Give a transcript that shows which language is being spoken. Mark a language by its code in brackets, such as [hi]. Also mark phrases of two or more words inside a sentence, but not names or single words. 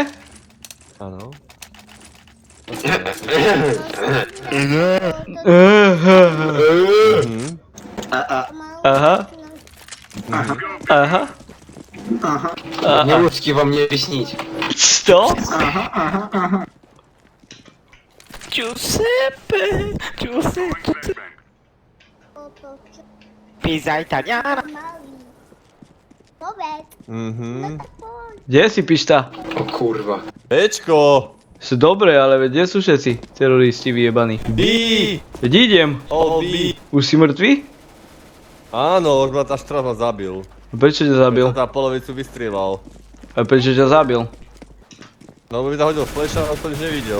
[sk] Áno. Aha. Aha. [ru] Не вам не объяснить. Что? [it] Giuseppe. Giuseppe. Pizza italiana. [sk] Malý. Povedz. Mhm. Kde si, pišta? [ru] О, курва. [sk] Bčko! Sú dobré, ale veď kde sú všetci teroristi vyjebaní? B! Veď idem. [en] All B! [sk] Už si mŕtvý? Áno, už ma tá štras ma zabil. Prečo ťa zabil? Tá polovicu vystrieľal. A prečo ťa zabil? No by zahodil flash a on to nič nevidel.